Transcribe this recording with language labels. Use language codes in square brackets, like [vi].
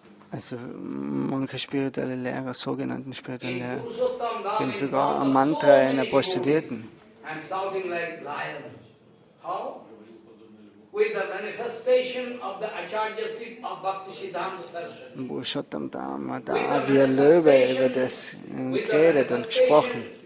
[de] Also manche spirituelle Lehrer, sogenannten spirituellen Lehrer, geben sogar ein Mantra einer Prostituierten. [en] I'm shouting like lion. How? With the manifestation of the Acharyaship of Bhakti Siddhanta Saraswati. [de] Purushottam Dhamma, da wie ein Löwe über das geredet und gesprochen.